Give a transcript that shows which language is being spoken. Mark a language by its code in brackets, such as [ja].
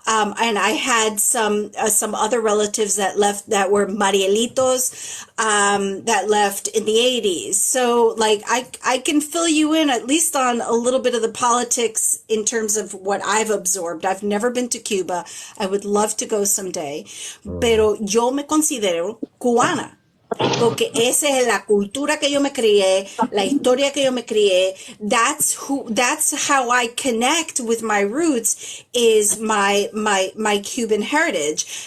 [en] And I had some other relatives that left that were Marielitos, that left in the 80s. So like, I can fill you in at least on a little bit of the politics in terms of what I've absorbed. I've never been to Cuba. I would love to go someday. [es] Pero yo me considero cubana. Porque esa es la cultura que yo me crié, la historia que yo me crié. [en] That's how I connect with my roots, is my Cuban heritage.